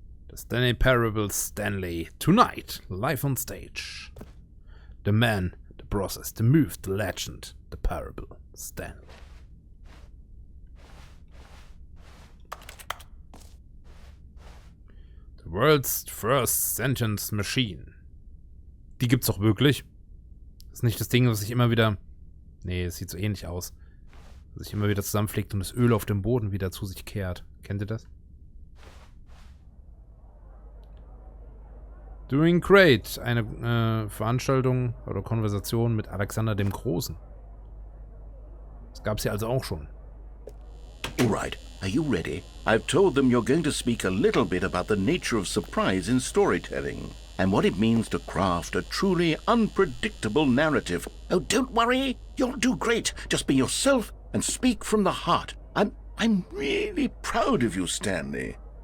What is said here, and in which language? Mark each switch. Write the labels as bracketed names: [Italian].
[English] The Stanley Parable Stanley. Tonight, live on stage. The man, the process, the move, the legend, the parable, Stanley. The world's first sentence machine. [German] Die gibt's doch wirklich. Das ist nicht das Ding, was sich immer wieder... Nee, es sieht so ähnlich aus. Was sich immer wieder zusammenfliegt und das Öl auf dem Boden wieder zu sich kehrt. Kennt ihr das? [English] Doing Great. [German] Eine Veranstaltung oder Konversation mit Alexander dem Großen. Das gab's ja also auch schon. [English] All right, are you ready? I've told them you're going to speak a little bit about the nature of surprise in storytelling and what it means to craft a truly unpredictable narrative. Oh, don't worry. You'll do great. Just be yourself and speak from the heart. I'm really proud of you, Stanley.